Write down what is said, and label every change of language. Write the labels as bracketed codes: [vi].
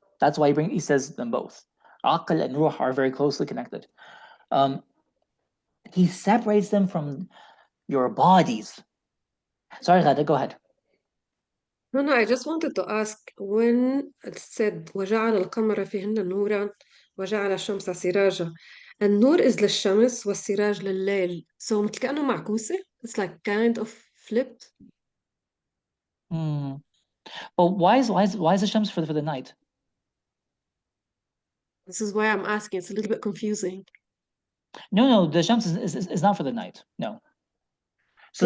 [en] That's why he says them both. Aql and ruh are very closely connected. He separates them from your bodies. Sorry, Ghada, go ahead. No, I just wanted to ask when it said [ar] وَجَعَلَ الْقَمَرَ فِيهِنَّ نُورًا وَجَعَلَ الشَّمْسَ سِرَاجًا. النور is للشمس والسراج لليل. [en] So [ar] مثل كأنه معكوسة. [en] It's like kind of flipped. But why is the shams for the night? This is why I'm asking. It's a little bit confusing. No, the shams is not for the night. No. So